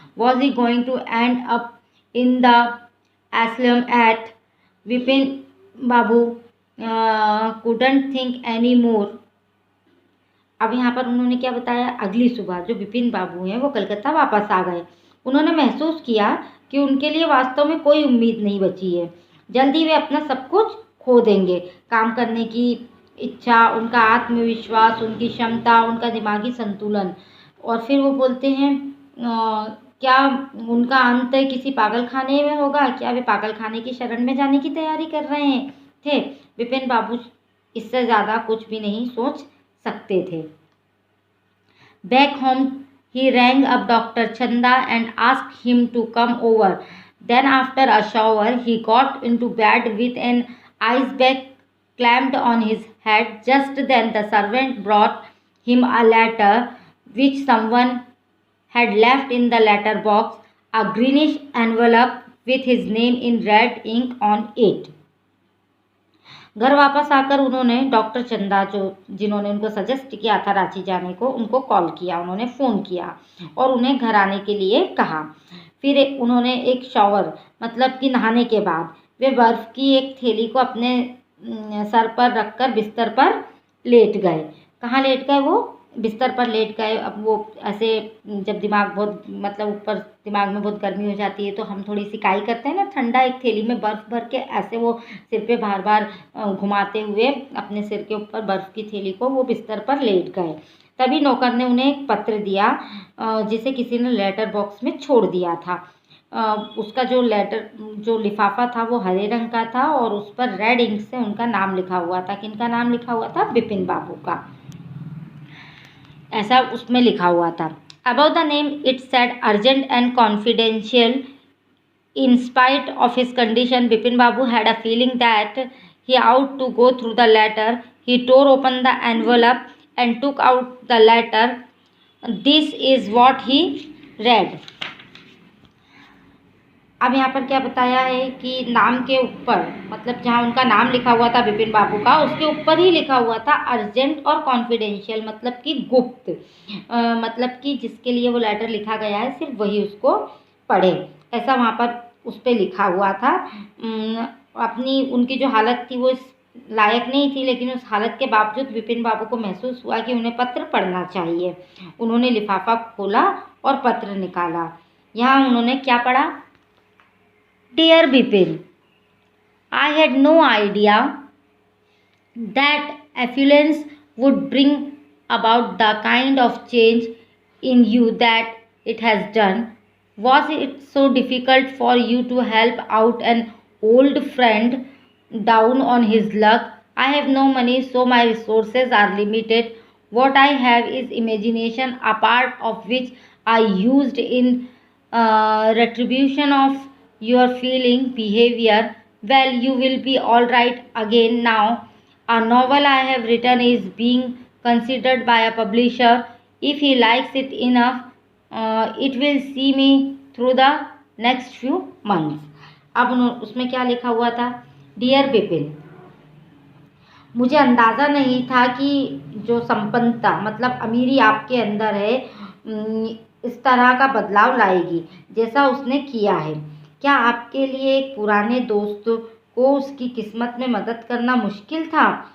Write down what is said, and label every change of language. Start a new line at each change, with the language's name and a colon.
English: Was he going to end up in the asylum at Vipin Babu couldn't think anymore.
Hindi: अब यहाँ पर उन्होंने क्या बताया? अगली सुबह जो विपिन बाबू हैं वो कलकत्ता वापस आ गए। उन्होंने महसूस किया कि उनके लिए वास्तव में कोई उम्मीद नहीं बची है। जल्दी वे अपना सब कुछ खो देंगे। काम करने की इच्छा, उनका आत्मविश्वास, उनकी क्षमता, उनका दिमागी संतुलन। और फिर वो बोलते हैं क्या उनका अंत किसी पागल खाने में होगा? क्या वे पागल खाने की शरण में जाने की तैयारी कर रहे थे? विपिन बाबू इससे ज़्यादा कुछ भी नहीं सोच सकते थे।
English: Back home, he rang up Dr. Chanda and asked him to come over. Then, after a shower, he got into bed with an ice bag clamped on his head. Just then, the servant brought him a letter which someone had left in the letter box, a greenish envelope with his name in red ink on it.
Hindi: घर वापस आकर उन्होंने doctor चंदा जिन्होंने उनको suggest किया था रांची जाने को, उनको कॉल किया, उन्होंने फ़ोन किया और उन्हें घर आने के लिए कहा। फिर उन्होंने एक शॉवर मतलब कि नहाने के बाद वे बर्फ़ की एक थैली को अपने सर पर रखकर बिस्तर पर लेट गए। कहाँ लेट गए? वो बिस्तर पर लेट गए। अब वो ऐसे जब दिमाग बहुत मतलब ऊपर दिमाग में बहुत गर्मी हो जाती है तो हम थोड़ी सी काई करते हैं ना, ठंडा एक थैली में बर्फ़ भर के ऐसे वो सिर पे बार बार घुमाते हुए अपने सिर के ऊपर बर्फ़ की थैली को वो बिस्तर पर लेट गए। तभी नौकर ने उन्हें एक पत्र दिया जिसे किसी ने लेटर बॉक्स में छोड़ दिया था। उसका जो लिफाफा था वो हरे रंग का था और उस पर रेड इंक से उनका नाम लिखा हुआ था। किनका नाम लिखा हुआ था? विपिन बाबू का, ऐसा उसमें लिखा हुआ था।
English: About the name it said urgent and confidential. In spite of his condition, Bipin Babu had a feeling that he ought to go through the letter. He tore open the envelope and took out the letter. This is what he read.
Hindi: अब यहाँ पर क्या बताया है कि नाम के ऊपर मतलब जहाँ उनका नाम लिखा हुआ था विपिन बाबू का, उसके ऊपर ही लिखा हुआ था अर्जेंट और कॉन्फिडेंशियल मतलब कि गुप्त, मतलब कि जिसके लिए वो लेटर लिखा गया है सिर्फ वही उसको पढ़े, ऐसा वहाँ पर उस पर लिखा हुआ था। अपनी उनकी जो हालत थी वो इस लायक नहीं थी, लेकिन उस हालत के बावजूद विपिन बाबू को महसूस हुआ कि उन्हें पत्र पढ़ना चाहिए। उन्होंने लिफाफा खोला और पत्र निकाला। यहाँ उन्होंने क्या पढ़ा?
English: Dear Bipin, I had no idea that affluence would bring about the kind of change in you that it has done. Was it so difficult for you to help out an old friend down on his luck? I have no money, so my resources are limited. What I have is imagination, a part of which I used in retribution of your feeling behavior. Well, you will be all right again now. A novel I have written is being considered by a publisher. If he likes it enough, it will see me through the next few months.
Hindi: अब उसमें क्या लिखा हुआ था? Dear Bipin, मुझे अंदाज़ा नहीं था कि जो संपन्नता मतलब अमीरी आपके अंदर है इस तरह का बदलाव लाएगी जैसा उसने किया है। क्या आपके लिए एक पुराने दोस्त को उसकी किस्मत में मदद करना मुश्किल था?